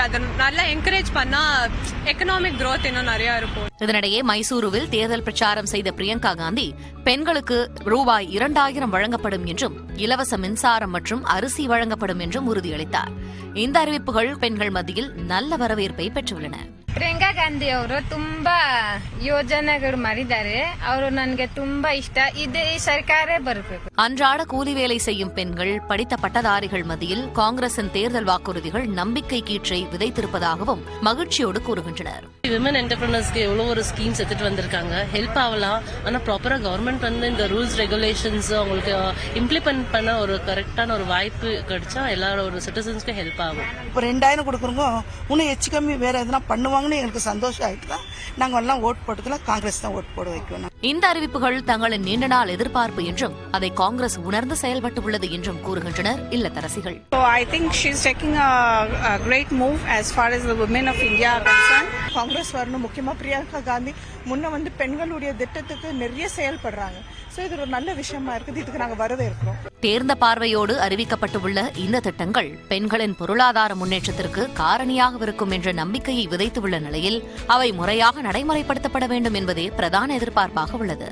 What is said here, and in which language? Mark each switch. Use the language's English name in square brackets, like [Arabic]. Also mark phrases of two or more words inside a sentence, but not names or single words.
[Tamil] அதை நல்லா என்கரேஜ் பண்ணா [English] economic growth [Tamil] இன்னும் நிறைய இருக்கும். இதனிடையே மைசூருவில் தேர்தல் பிரச்சாரம் செய்த பிரியங்கா காந்தி பெண்களுக்கு ரூபாய் 2000 வழங்கப்படும் என்றும் இலவச மின்சாரம் மற்றும் அரிசி வழங்கப்படும் என்றும் உறுதியளித்தார். இந்த அறிவிப்புகள் பெண்கள் மத்தியில் நல்ல வரவேற்பை பெற்றுள்ளன. [Kannada] ಪ್ರಿಯಾಂಕಾ ಗಾಂಧಿ ಅವರು ತುಂಬಾ ಯೋಜನೆಗಳು ಮಾಡಿದ್ದಾರೆ. ಅವರು ನನಗೆ ತುಂಬಾ ಇಷ್ಟ. ಇದೇ ಸರ್ಕಾರ ಬರಬೇಕು. [Tamil] அன்றாட கூலி வேலை செய்யும் பெண்கள், படித்த பட்டதாரிகள் மத்தியில் காங்கிரசின் தேர்தல் வாக்குறுதிகள் நம்பிக்கை கீற்றை விதைத்திருப்பதாகவும் மகிழ்ச்சியோடு கூறுகின்றனர். [English] women entrepreneurs [Tamil] எவ்வளவு ஒரு ஸ்கீம்ஸ் எடுத்துட்டு வந்திருக்காங்க. ஹெல்ப் ஆகலாம். ஆனா ப்ராப்பரா கவர்மெண்ட் வந்து இந்த [English] rules regulations [Tamil] அவங்களுக்கு இம்ப்ளிமெண்ட் பண்ண ஒரு கரெக்டான ஒரு வாய்ப்பு கிடைச்சா எல்லாரோட ஒரு சிட்டிசன்ஸ்க்கு ஹெல்ப் ஆகும். இப்போ 2000 கொடுக்குறோங்க, இன்னும் எச்சு கம்மி வேற எதுனா பண்ணுவாங்கன்னு எனக்கு சந்தோஷம் ஆயிட்டு தான் நாங்கள் எல்லாம் ஓட் போட்டுக்கலாம். காங்கிரஸ் தான் ஓட் போட வைக்கணும். இந்த அறிவிப்புகள் தங்களின் நீண்ட நாள் எதிர்பார்ப்பு என்றும் அதை காங்கிரஸ் உணர்ந்து செயல்பட்டு உள்ளது என்றும் கூறுகின்றனர் இல்லத்தரசிகள். [English] So I think she's taking a great move as far as the women of India are concerned. [Tamil] காங்கிரஸ் வரணும். முக்கியமா பிரியங்கா காந்தி முன்ன வந்து பெண்களுடைய திட்டத்துக்கு நிறைய செயல்படுறாங்க. சோ இது ஒரு நல்ல விஷயமா இருக்குது. இதுக்கு நாங்க வரவேற்கிறோம். தேர்ந்த பார்வையோடு அறிவிக்கப்பட்டுள்ள இந்த திட்டங்கள் பெண்களின் பொருளாதார முன்னேற்றத்திற்கு காரணியாக இருக்கும் என்ற நம்பிக்கையை விதைத்துள்ள நிலையில் அவை முறையாக நடைமுறைப்படுத்தப்பட வேண்டும் என்பதே பிரதான எதிர்பார்ப்பாக உள்ளது.